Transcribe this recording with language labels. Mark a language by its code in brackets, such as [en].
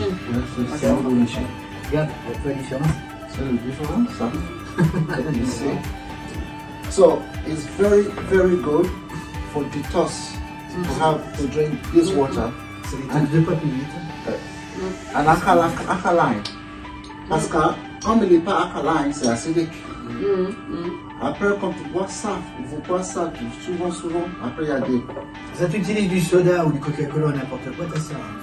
[fr] Ouais, c'est l'eau de la machine. Regarde, tu vois la différence. C'est le différent, ça. [en] You see? So it's very, very good for detox to have to drink this water. [fr] C'est des trucs 2 fois plus vite. [en] And alkaline. [fr] Parce que comme il n'est pas alkaline, c'est acidique. Après, quand tu bois ça, il faut boire ça souvent, après il y a des... Ça, tu utilises du soda ou du Coca-Cola ou n'importe quoi, t'as ça.